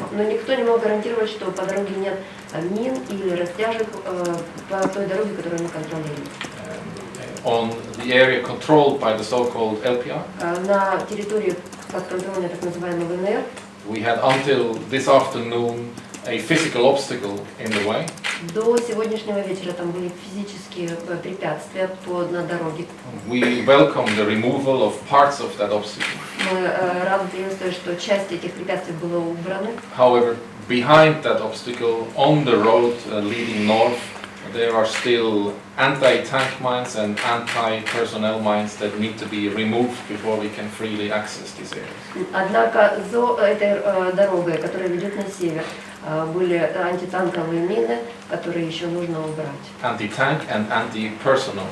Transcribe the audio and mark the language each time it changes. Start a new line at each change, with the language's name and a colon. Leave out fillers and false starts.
Russian: Но никто не мог гарантировать, что по дороге нет мин или растяжек по той дороге, которую они контролируют.
English: On the area controlled by the so-called LPR,
Russian: на территории подконтрольной так называемой ЛНР,
English: we had until this afternoon a physical obstacle in the way.
Russian: До сегодняшнего вечера там были физические препятствия на дороге.
English: We welcome the removal of parts of that obstacle.
Russian: Мы рады приветствовать, что часть этих препятствий была убрана.
English: However, behind that obstacle, on the road leading north, there are still anti-tank mines and anti-personnel mines that need to be removed before we can freely access these areas.
Russian: Однако за этой дорогой, которая ведет на север, были антитанковые мины, которые еще нужно убрать.
English: Anti-tank and anti-personnel